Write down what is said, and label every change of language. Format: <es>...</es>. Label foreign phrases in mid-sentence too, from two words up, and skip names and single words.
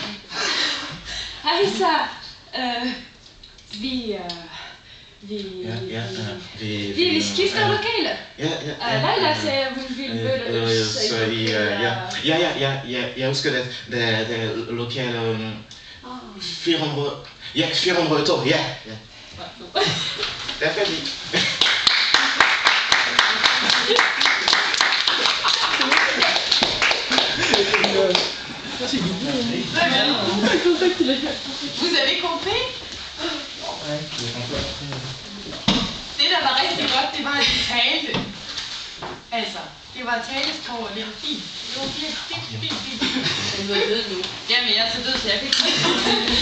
<da>Hej så. Vi skifter lokale. Leila sagde, hun ville møde os. Jeg husker det. Det lokale... 400... Ja, 400 tog, ja. Det er færdigt.</da> <fr>Vous avez compris?</fr> <da>Det, der var rigtig godt, det var, at de talte. Altså, det var talesprog, og det var fint. Det var fint. Du er død nu. Jamen, jeg er så død, så jeg kan ikke</da>